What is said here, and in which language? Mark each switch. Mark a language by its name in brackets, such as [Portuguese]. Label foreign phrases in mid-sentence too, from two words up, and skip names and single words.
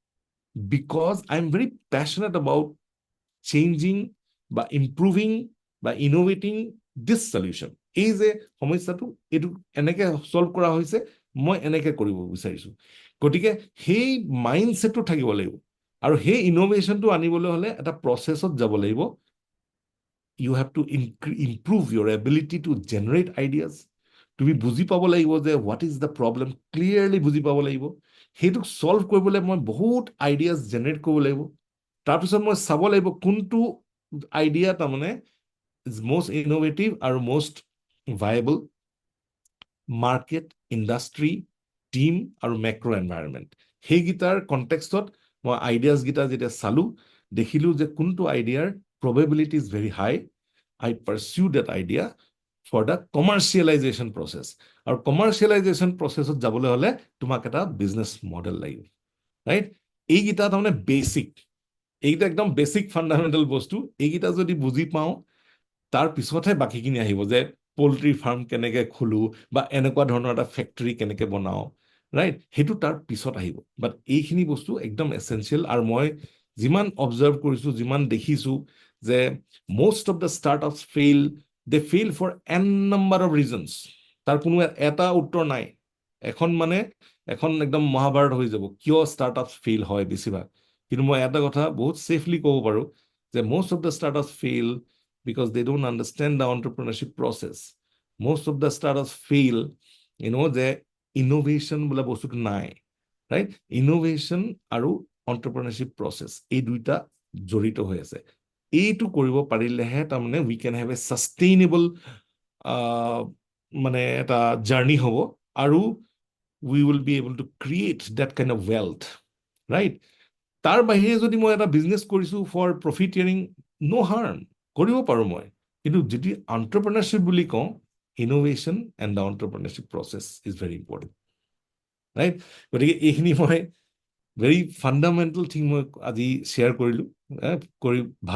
[English] because I am very passionate about changing [Assamese] বা ইম্প্ৰুভিং বা [English] innovating this solution [Assamese] এই যে সমস্যাটো এইটো এনেকৈ সলভ কৰা হৈছে মই এনেকৈ কৰিব বিচাৰিছো গতিকে সেই মাইণ্ডছেটটো থাকিব লাগিব আৰু সেই ইনোভেশ্যনটো আনিবলৈ হ'লে এটা প্ৰচেছত যাব লাগিব [English] you have to improve your ability to generate ideas [Assamese] তুমি বুজি পাব লাগিব যে [English] what is the problem clearly [Assamese] বুজি পাব লাগিব সেইটোক সলভ কৰিবলৈ মই বহুত [English] ideas generate [Assamese] কৰিব লাগিব তাৰপিছত মই চাব লাগিব কোনটো আইডিয়া তাৰমানে [English] is most innovative [Assamese] আৰু [English] most viable market industry team আৰু macro environment [Assamese] সেইগিটাৰ কনটেক্সটত মই আইডিয়াজ গিটা যেতিয়া চালো দেখিলো যে কোনটো আইডিয়াৰ [English] probability is very high I pursue that idea for the commercialization process [Assamese] আৰু [English] commercialization processত [Assamese] যাবলৈ হ'লে তোমাক এটা [English] business model [Assamese] লাগিব ৰাইট এইগিটা তাৰমানে বেসিক এইগিটা একদম বেসিক ফাণ্ডামেণ্টেল বস্তু এইগিটা যদি বুজি পাওঁ তাৰ পিছতহে বাকিখিনি আহিব যে [English] poultry farm [Assamese] কেনেকৈ খোলো বা এনেকুৱা ধৰণৰ এটা ফেক্টৰী কেনেকৈ বনাওঁ ৰাইট সেইটো তাৰ পিছত আহিব বাট এইখিনি বস্তু একদম এছেঞ্চিয়েল আৰু মই যিমান অবজাৰ্ভ কৰিছো যিমান দেখিছো যে [English] most of the startups fail they fail for n number of reasons [Assamese] তাৰ কোনো এটা উত্তৰ নাই এখন একদম মহাভাৰত হৈ যাব কিয় [English] startups fail [Assamese] হয় বেছিভাগ কিন্তু মই এটা কথা বহুত সেফলি ক'ব পাৰো যে [English] most of the startups fail because they don't understand the entrepreneurship process most of the startups fail [Assamese] যে innovation বোলা বস্তুটো নাই [English] right innovation [Assamese] আৰু [English] entrepreneurship process [Assamese] এই দুইটা জড়িত হৈ আছে এইটো কৰিব পাৰিলেহে তাৰমানে [English] we can have a sustainable [Assamese] মানে এটা জাৰ্নি হ'ব আৰু [English] we will be able to create that kind of wealth right [Assamese] তাৰ বাহিৰে যদি মই এটা বিজনেছ কৰিছোঁ [English] for profiteering no harm [Assamese] কৰিব পাৰোঁ মই কিন্তু যদি [English] এণ্টাৰপ্ৰেনাৰশ্বিপ [Assamese] বুলি কওঁ [English] innovation and the entrepreneurship process is very important right [Assamese] গতিকে এইখিনি মই [English] very fundamental thing [Assamese] মই আজি শ্বেয়াৰ কৰিলোঁ কৰি ভাল